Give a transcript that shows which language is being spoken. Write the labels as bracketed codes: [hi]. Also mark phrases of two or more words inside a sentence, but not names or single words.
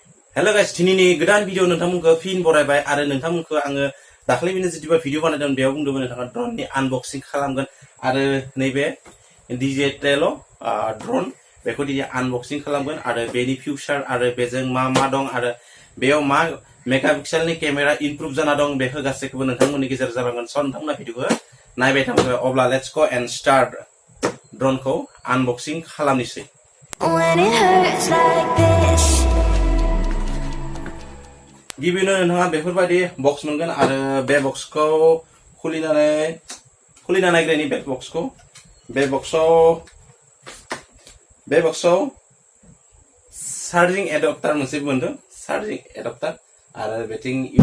[en] Hello guys, [brx] दिनैनि गोदान भिडिअ नोंथांमोनखौ फिन बरायबाय आरो नोंथांमोनखौ आङो दाख्लैनो जितुबा भिडिअ बानायदों बेयाव बुंदोंमोन नोंथाङा ड्रननि आनबक्सिं खालामगोन आरो नैबे [en] digital drone [brx] बेखौ दिनै आनबक्सिं खालामगोन आरो बेनि फिउचार आरो बेजों मा दं आरो बेयाव मा मेगापिक्सेलनि केमेरा इमप्रुभ जाना दं बेखौ गासैखौबो नोंथांमोननि गेजेराव जालांगोन स' नोंथांमोना भिडिअखौ नायबाय थांबाय अब्ला [en] let's go and start [brx] ड्रनखौ आनबक्सिं खालामनोसै [en] When it hurts like this. [brx] गिबियावनो नोंथाङा बेफोरबायदि बक्स मोनगोन आरो बे बक्सखौ खुलिना नायग्रानि बे बक्सआव [en] charging adapter [brx] मोनसे मोनदों [en] charging adapter [brx] आरो बेथिं